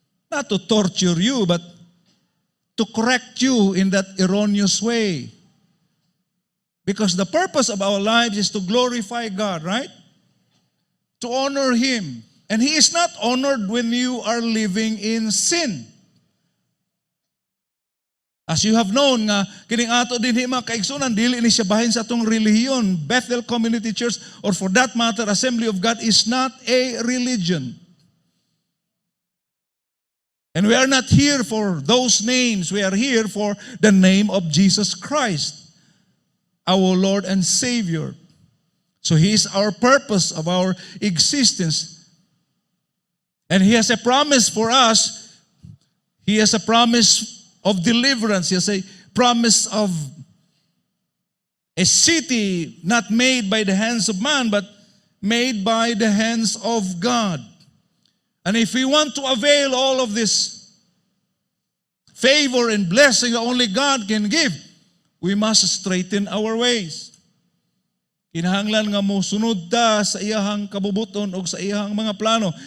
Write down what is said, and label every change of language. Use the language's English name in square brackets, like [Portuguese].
[English] Not to torture you, but to correct you in that erroneous way. Because the purpose of our lives is to glorify God, right? To honor Him. And He is not honored when you are living in sin. As you have known [Cebuano] nga, kining ato din mga kaigsunan, dili ni siya bahin sa atong relihiyon. [English] Bethel Community Church, or for that matter, Assembly of God, is not a religion. And we are not here for those names. We are here for the name of Jesus Christ, our Lord and Savior. So He is our purpose of our existence. And He has a promise for us. He has a promise of deliverance. He has a promise of a city not made by the hands of man, but made by the hands of God. And if we want to avail all of this favor and blessing that only God can give, we must straighten our ways. [Cebuano] Kinahanglan nga mo sunod ta sa iyahang kabubuton o sa iyahang mga plano.